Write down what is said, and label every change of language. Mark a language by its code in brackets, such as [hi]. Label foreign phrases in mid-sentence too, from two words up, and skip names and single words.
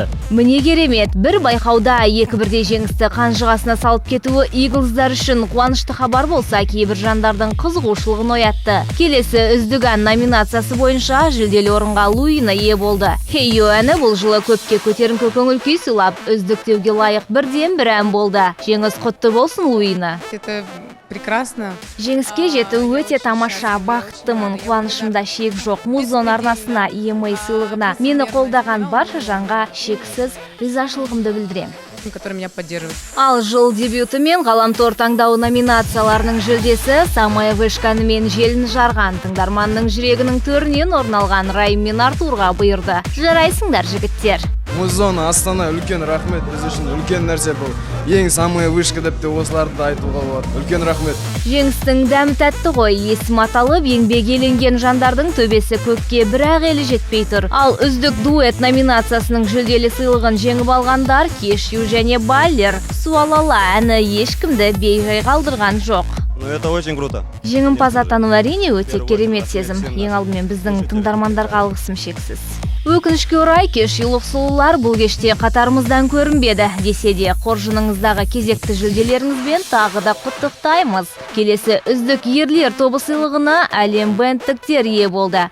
[kk] Міне керемет, бір байқауда екі бірдей жеңісті қанжығасына салып кетуі Eagles'дар үшін қуанышты хабар болса, кейбір жандардың қызығушылығын оятты. Келесі үздік ән номинациясы бойынша жүлделі орынға Луина ие болды. Hey You әні бұл жылы көпке көтеріңкі көңіл күй сыйлап, үздіктеуге лайық бірден бір ән болды. Жеңіс құтты болсын, Луина. [ru] Это прекрасно. [kk] Жеңіске жету өте тамаша, бақыттымын, қуанышымда шек жоқ. Музон арнасына, EMA сыйлығына мені қолдаған барша жанға шексіз ризашылығымды білдірем. [ru] Который меня поддерживает. [kk] Ал жыл дебюті мен ғаламтор таңдауы номинацияларының жүлдесі Самая вышка әнімен желін жарған, тыңдарманның жүрегінің төрінен орын алған Райым мен Артурға бұйырды. Жарайсыңдар, жігіттер. Музон Астана үлкен рахмет, біз үшін үлкен нәрсе бұл. Ең [ru] самая вышка [kk] деп те осыларды айтуға болады. Үлкен рахмет. Жеңістің дәмі тәтті ғой, есім аталып, еңбек еленген жандардың төбесі көкке бірақ елі жетпей тұр. Ал үздік дуэт номинациясының жүлделі сыйлығын жеңіп алғандар Кешью және Баллер. Суалала әні ешкімді бейжай қалдырған жоқ. [ru] Это очень круто. [kk] Жеңімпаз атану әрине өте керемет сезім. Ең алдымен біздің тыңдармандарға алғысым шексіз. Өкінішке орай, Кешьюлық сұлулар бұл кеште қатарымыздан көрінбеді. Десе де, қоржыныңыздағы кезекті жүлделеріңізбен тағы да құттықтаймыз. Келесі үздік ерлер тобы сыйлығына әлем бэндтіктер ие болды.